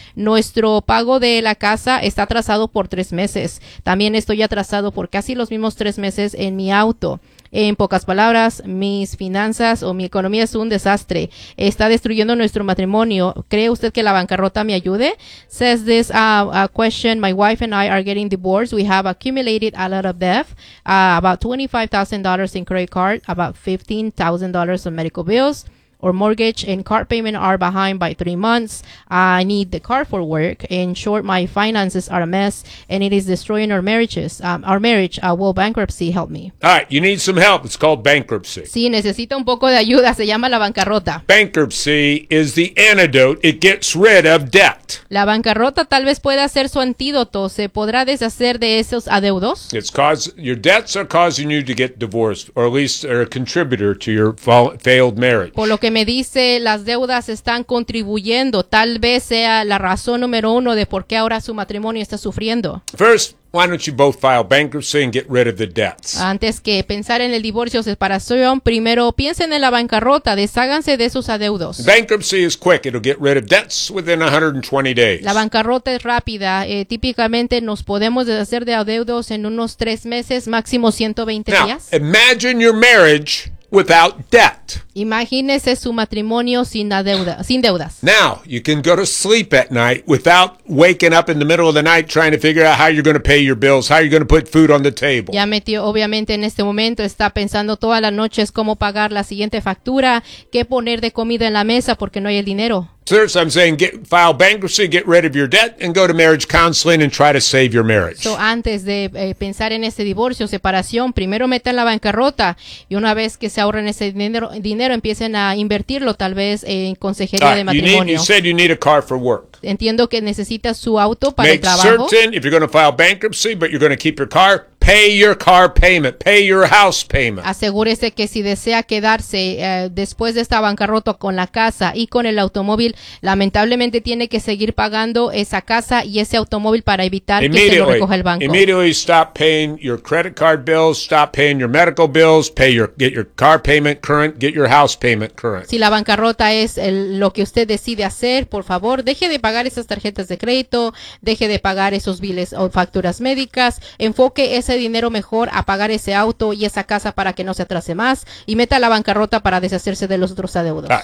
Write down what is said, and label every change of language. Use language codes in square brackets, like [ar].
[es] Nuestro pago de la casa está atrasado por 3 meses. También estoy atrasado por casi los mismos 3 meses en mi auto. En pocas palabras, mis finanzas o mi economía es un desastre. Está destruyendo nuestro matrimonio. ¿Cree usted que la bancarrota me ayude? [en] Says this question. My wife and I are getting divorced. We have accumulated a lot of debt, about $25,000 in credit card, about $15,000 in medical bills. Or mortgage and car payment are behind by 3 months. I need the car for work. In short, my finances are a mess, and it is destroying our marriages. Our marriage. Will bankruptcy help me? All right, you need some help. It's called bankruptcy. [es] Sí, necesita un poco de ayuda. Se llama la bancarrota. [en] Bankruptcy is the antidote. It gets rid of debt. [es] La bancarrota tal vez pueda ser su antídoto. Se podrá deshacer de esos adeudos. [en] It's cause your debts are causing you to get divorced, or at least are a contributor to your failed marriage. [es] Lo que me dice, las deudas están contribuyendo. Tal vez sea la razón número uno de por qué ahora su matrimonio está sufriendo. [en] First, why don't you both file bankruptcy and get rid of the debts? [es] Antes que pensar en el divorcio o separación, primero piensen en la bancarrota, desháganse de sus adeudos. [en] Bankruptcy is quick. It'll get rid of debts within 120 days. [es] La bancarrota es rápida. Típicamente nos podemos deshacer de adeudos en unos 3 meses, máximo 120 [en] Now, [es] días. [en] Imagine your marriage without debt. [es] Imagínese su matrimonio sin deuda, sin deudas. [en] Now, you can go to sleep at night without waking up in the middle of the night trying to figure out how you're going to pay your bills, how you're going to put food on the table. [es] Ya metió, obviamente, en este momento está pensando toda la noche es cómo pagar la siguiente factura, qué poner de comida en la mesa porque no hay el dinero. [en] So I'm saying file bankruptcy, get rid of your debt, and go to marriage counseling and try to save your marriage. [es] So antes de pensar en ese divorcio, separación, primero meta en la bancarrota y una vez que se ahorren ese dinero, empiecen a invertirlo tal vez en consejería de matrimonio. [en] You said you need a car for work. [es] Entiendo que necesitas su auto para el trabajo. [en] Make certain if you're going to file bankruptcy, but you're going to keep your car. pay your car payment, pay your house payment. [es] Asegúrese que si desea quedarse después de esta bancarrota con la casa y con el automóvil, lamentablemente tiene que seguir pagando esa casa y ese automóvil para evitar que se lo recoja el banco. [en] Immediately stop paying your credit card bills, stop paying your medical bills, pay your get your car payment current, get your house payment current. [es] Si la bancarrota es lo que usted decide hacer, por favor, deje de pagar esas tarjetas de crédito, deje de pagar esos biles o facturas médicas, enfoque ese dinero mejor a pagar ese auto y esa casa para que no se atrase más y meta la bancarrota para deshacerse de los otros adeudos.